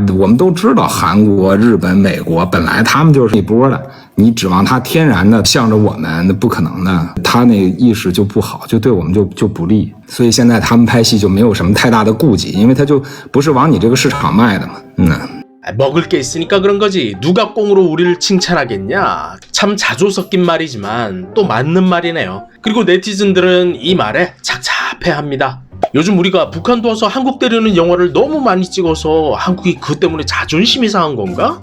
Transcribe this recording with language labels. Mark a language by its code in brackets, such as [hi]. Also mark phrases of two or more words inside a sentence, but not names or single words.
[zh] 我们都知道，韩国、日本、美国本来他们就是一波的，你指望他天然的向着我们，那不可能的。他那意识就不好，就对我们就不利。所以现在他们拍戏就没有什么太大的顾忌，因为他就不是往你这个市场卖的嘛。 [ko] 먹을 게 있으니까 그런 거지. 누가 꽁으로 우리를 칭찬하겠냐. 참 자조 섞인 말이지만 또 맞는 말이네요. 그리고 네티즌들은 이 말에 착잡해합니다. 요즘 우리가 북한도 와서 한국 때리는 영화를 너무 많이 찍어서 한국이 그것 때문에 자존심이 상한 건가?